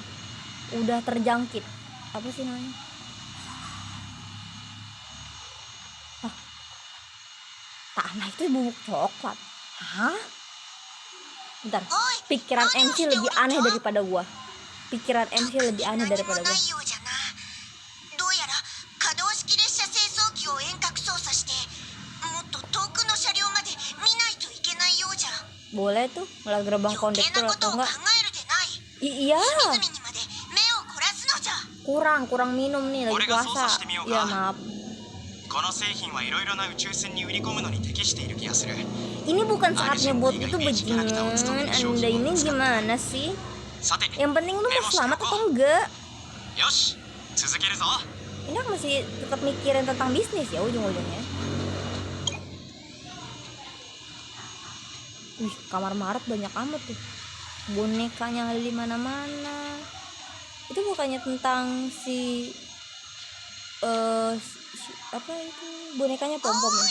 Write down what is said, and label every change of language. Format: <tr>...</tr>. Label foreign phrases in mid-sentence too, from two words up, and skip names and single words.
<id>Udah terjangkit. Apa sih namanya? Tanah itu bubuk coklat. Hah? Bentar. Pikiran MC lebih aneh daripada gua. Pikiran MC lebih aneh daripada</id> <ja>な</ja> <id>gua.</id> <ja>いようじゃな。どうやら可動式列車清掃機を遠隔操作してもっと遠くの車両まで見ないといけないようじゃ。</ja> <id>Boleh tuh ngeliat gerbang</id> <ja>余計</ja> <id>kondektur</id> <ja>なこと</ja> <id>atau</id> <ja>を考</ja> <id>enggak?</id> <ja>えるでない。</ja> <id>Iya,</id> <ja>隅々にまで目を凝らすのじゃ。</ja> <id>kurang minum nih lagi Boleh nggak puasa.</id> <ja>sosaしてみようか?</ja> <id>Ya maaf.</id> <ja>この製品はいろいろな宇宙船に売り込むのに適している気がする。</ja> <id>Ini bukan saatnya buat itu bajingan. Anda ini gimana sih?</id> <ja>さて、</ja> <id>Yang penting lu mau selamat atau enggak?</id> <ja>よし、続けるぞ。</ja> <id>Ini aku masih tetap mikirin tentang bisnis ya ujung-ujungnya. Wih, kamar Maret banyak amat tuh. Bonekanya ada di mana-mana. Itu bukannya tentang apa itu bonekanya pom-pom ya?</id>